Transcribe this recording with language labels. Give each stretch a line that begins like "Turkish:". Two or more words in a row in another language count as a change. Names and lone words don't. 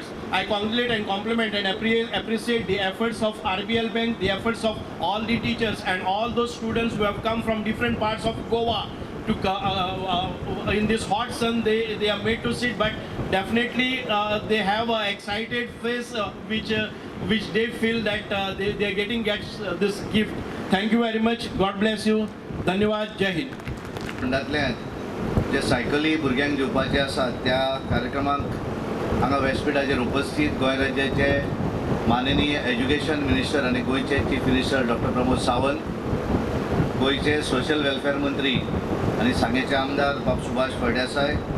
English: I congratulate and compliment and appreciate the efforts of RBL Bank, the efforts of all the teachers and all those students who have come from different parts of Goa to in this hot sun. They are made to sit, but definitely they have an excited face which they feel that they are getting this gift. Thank you very much. God bless you.
Hindi: धन्यवाद। जय हिंद.
Konkani: फंडांतल्यान जे सायकली भुरग्यांक दिवपाचे आसात त्या कार्यक्रमाक हांगा व्यासपीठाचेर उपस्थित गोंय राज्याचे माननीय
English: education minister
Konkani: आनी गोंयचे
English: chief minister
Konkani: डॉक्टर प्रमोद सावंत, गोंयचे
English: social welfare
Konkani: मंत्री आनी सांगेचे आमदार बाब सुभाष फळदेसाय,